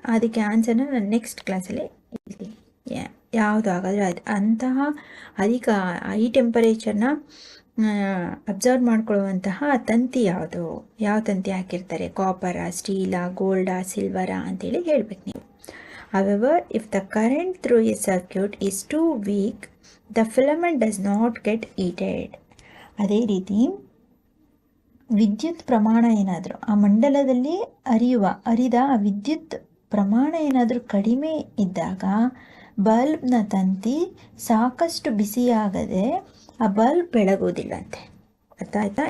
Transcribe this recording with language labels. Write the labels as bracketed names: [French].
[Kannada] ಅದಕ್ಕೆ ಆನ್ಸರ್ನ ನಾನು ನೆಕ್ಸ್ಟ್ ಕ್ಲಾಸಲ್ಲಿ ಹೇಳ್ತೀನಿ. ಯಾವುದು ಹಾಗಾದರೆ ಅಂತಹ ಅಧಿಕ ಹೈ ಟೆಂಪರೇಚರ್ನ ಅಬ್ಸರ್ವ್ ಮಾಡ್ಕೊಳ್ಳುವಂತಹ ತಂತಿ ಯಾವುದು, ಯಾವ ತಂತಿ ಹಾಕಿರ್ತಾರೆ, ಕಾಪರಾ, ಸ್ಟೀಲಾ, ಗೋಲ್ಡಾ, ಸಿಲ್ವರಾ ಅಂತೇಳಿ ಹೇಳ್ಬೇಕು ನೀವು. [English] However, if the current through a circuit is too weak, the filament does not get heated. [Kannada] ಅದೇ ರೀತಿ ವಿದ್ಯುತ್ ಪ್ರಮಾಣ ಏನಾದರೂ ಆ ಮಂಡಲದಲ್ಲಿ ಹರಿದ ಆ ವಿದ್ಯುತ್ ಪ್ರಮಾಣ ಏನಾದರೂ ಕಡಿಮೆ ಇದ್ದಾಗ ಬಲ್ಬ್ನ ತಂತಿ ಸಾಕಷ್ಟು ಬಿಸಿಯಾಗದೆ ಆ ಬಲ್ಬ್ ಬೆಳಗೋದಿಲ್ಲ ಅಂತೆ. ಅರ್ಥ ಆಯ್ತಾ?